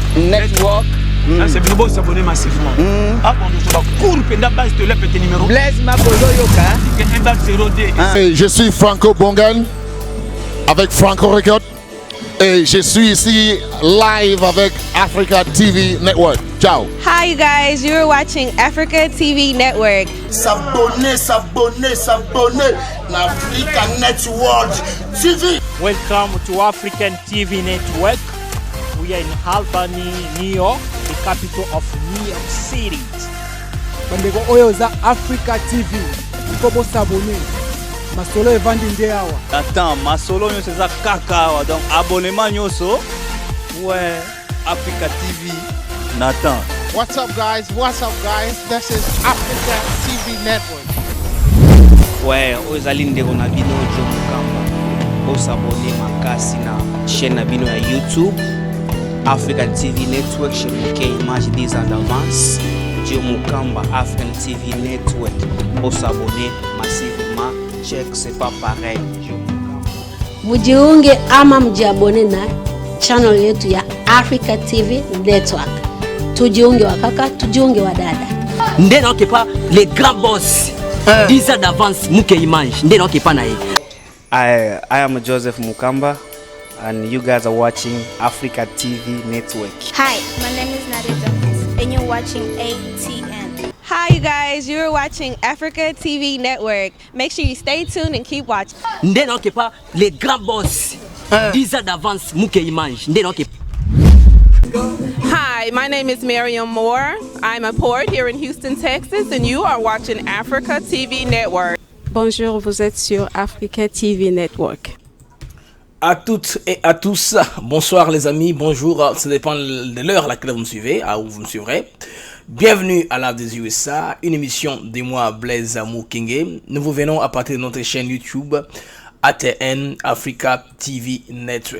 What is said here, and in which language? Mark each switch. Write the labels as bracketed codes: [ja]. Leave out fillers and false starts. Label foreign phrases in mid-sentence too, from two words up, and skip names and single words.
[en] Network. [fr] C'est bien beau s'abonner massivement. Blaise Mapolo Yoka. Je suis Franco Bongan avec Franco Record et je suis ici live avec Africa TV Network. Ciao. [en] Hi you guys, you're watching Africa TV Network. [fr] S'abonner l'Africa Network TV. [en] Welcome to African TV Network. We are in Albany, New York, the capital of New York City. [ln] Bandeko oyo za Africa TV. Kobo s'abonner. Masolo evandi nde awa. Attends, masolo nyo c'est kaka awa. [fr] Donc abonnement nyoso. Ouais, Africa TV. Nathan. [en] What's up guys? This is Africa TV Network. [ln] Ouais, ozali ndeko na bino jo mukamba. Bo s'abonner makasi na chaîne na bino ya YouTube. African TV Network, [fr] chez Mouké Image 10 ans d'avance. Dieu Mukamba, African TV Network. Pour s'abonner massivement, check, c'est pas pareil. [sw] Mujiunge ama mjiabone na channel yetu ya Africa TV Network. Tujiunge wa kaka, tujiunge wa dada. [ln] Nde na [fr] pas les grands boss. 10 ans d'avance Mouké Image. [ln] Nde na [fr] pas na [en] I am Joseph Mukamba. And you guys are watching Africa TV Network. Hi, my name is Nadia Jones, and you're watching ATN. Hi you guys, you're watching Africa TV Network. Make sure you stay tuned and keep watching. [ln] Nde na [fr] pas les grands boss. 10 ans d'avance Mouké Image. Nde na [en] Hi, my name is Miriam Moore. I'm a poet here in Houston, Texas, and you are watching Africa TV Network. [fr] Bonjour, vous êtes sur Africa TV Network. À toutes et à tous, bonsoir les amis, bonjour, ça dépend de l'heure à laquelle vous me suivez, où vous me suivrez. Bienvenue à Live des USA, une émission de moi Blaise Mukenge. Nous vous venons à partir de notre chaîne YouTube ATN Africa TV Network.